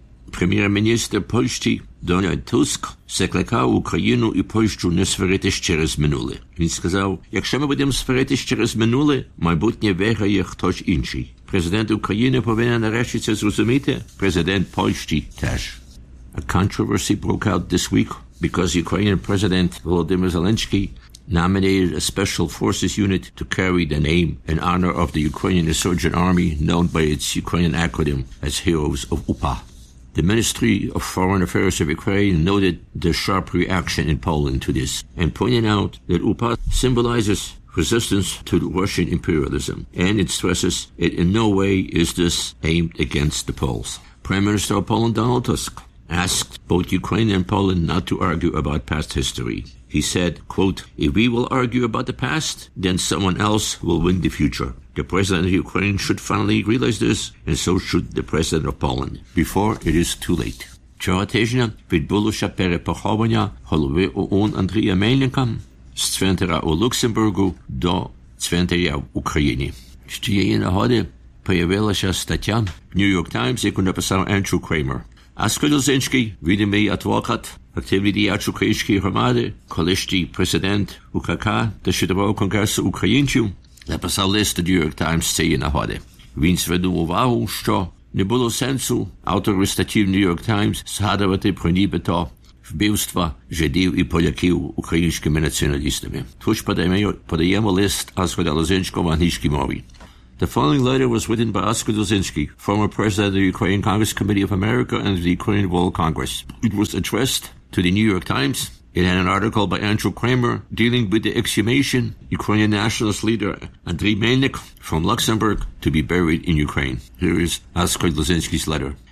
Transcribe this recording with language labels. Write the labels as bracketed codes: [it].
[uk] Прем'єр-міністр Польщі Дональд Туск закликав Україну і Польщу не сваритись через минуле. Він сказав, якщо ми будемо сваритись через минуле, майбутнє виграє хтось інший. Президент України повинен нарешті це зрозуміти, президент Польщі теж. [en] A controversy broke out this week because Ukrainian President Volodymyr Zelensky nominated a special forces unit to carry the name in honor of the Ukrainian insurgent army known by its Ukrainian acronym as Heroes of UPA. The Ministry of Foreign Affairs of Ukraine noted the sharp reaction in Poland to this and pointed out that UPA symbolizes resistance to Russian imperialism and it stresses it in no way is this aimed against the Poles. Prime Minister of Poland Donald Tusk asked both Ukraine and Poland not to argue about past history. He said, quote, if we will argue about the past, then someone else will win the future. The president of Ukraine should finally realize this, and so should the president of Poland, before it is too late. [uk] Цього тижня відбулося перепоховання голови ООН Андрія Мельника з цвинтаря у Люксембургу до цвинтаря в Україні. З цієї нагоди появилася стаття в New York Times, яку написав Andrew Kramer. Аскольд Лозинський, відомий адвокат, активний діяч української громади, колишній президент УКК та Світового конгресу українців, написав лист до New York Times цієї нагоди. Він звернув увагу, що не було сенсу автору статті в New York Times згадувати про нібито вбивства жидів і поляків українськими націоналістами. Тож подаємо лист Аскольда Лозинського в англійській мові. [en] The following letter was written by Oskar Dolzhinsky, former president of the Ukrainian Congress Committee of America and the Ukrainian World Congress. It was addressed to the New York Times. It had an article by Andrew Kramer dealing with the exhumation Ukrainian nationalist leader Andriy Melnyk from Luxembourg to be buried in Ukraine. Here is Oskar Dolzhinsky's letter.